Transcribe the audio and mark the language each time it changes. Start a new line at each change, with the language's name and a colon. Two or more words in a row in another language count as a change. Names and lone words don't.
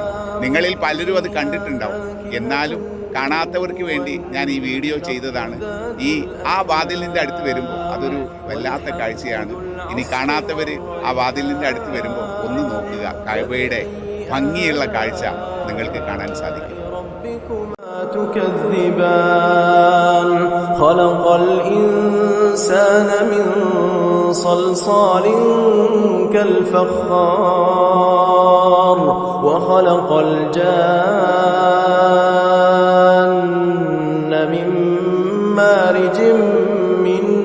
Malayalam: നിങ്ങളിൽ പലരും അത് കണ്ടിട്ടുണ്ടാവും. എന്നാലും കാണാത്തവർക്ക് വേണ്ടി ഞാൻ ഈ വീഡിയോ ചെയ്തതാണ്. ആ വാതിലിൻ്റെ അടുത്ത് വരുമ്പോൾ അതൊരു വല്ലാത്ത കാഴ്ചയാണ്. ഇനി കാണാത്തവർ ആ വാതിലിൻ്റെ അടുത്ത് വരുമ്പോൾ ഒന്ന് നോക്കുക. കഅബയുടെ ഭംഗിയുള്ള കാഴ്ച നിങ്ങൾക്ക് കാണാൻ സാധിക്കും.
Arabic: تكذبان خلق الإنسان من صلصال كالفخار وخلق الجان من مارج من